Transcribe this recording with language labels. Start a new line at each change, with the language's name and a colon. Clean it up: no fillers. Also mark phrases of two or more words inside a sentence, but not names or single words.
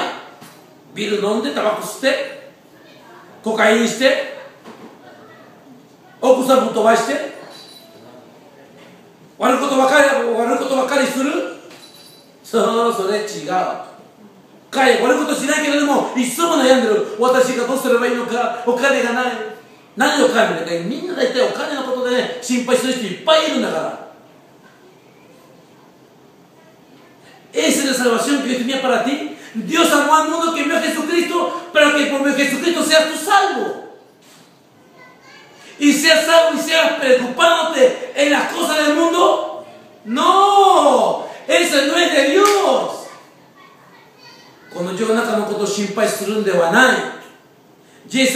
Japanese: ビール飲んでタバコ吸ってコカインして奥さんぶっ飛ばして悪いことばかりする？そう、それ違う。悪いことしないけれどもいつも悩んでる。私がどうすればいいのか、お金がない。何を考えるか、みんな大体お金のことでね心配する人いっぱいいるんだから。
Spanish: Esa es la salvación que Dios tenía para ti. Dios amó al mundo que envió a Jesucristo para que por medio de Jesucristo seas tú salvo. Y seas salvo y seas preocupándote en las cosas del mundo. No, eso no es de Dios.
Japanese: この世の中のことを心配するんではない。